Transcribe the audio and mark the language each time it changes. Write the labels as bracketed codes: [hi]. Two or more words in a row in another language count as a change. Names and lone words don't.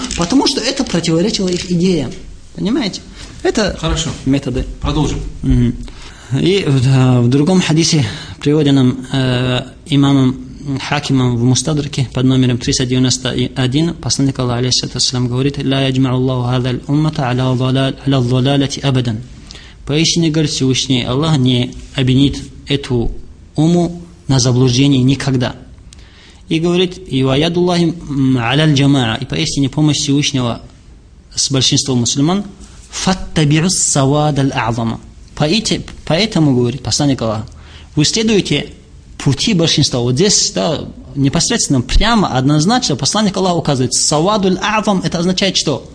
[ru] Потому что это противоречило их идеям. Понимаете? Это хорошо. Методы. Продолжим. И в другом хадисе, приводенном имамом Хакимом в Мустадраке под номером 391, посланник Аллаха, [ar] عليه الصلاة والسلام, [ru] говорит, [ar] «لا يجمع الله هذه الأمة على ضلالة أبدا». [ru] Поистине, говорит Всевышний, Аллах не обвинит эту уму на заблуждении никогда. И говорит, «И [ar] ويد الله على الجماعة», [ru] и поистине помощь Всевышнего с большинством мусульман, [ar] «فاتبعوا السواد الأعظم». [ru] Поэтому, говорит посланник Аллаха, вы следуете пути большинства. Вот здесь, да, непосредственно, прямо, однозначно посланник Аллаха указывает, [ar] «السواد الأعظم» [ru] это означает что?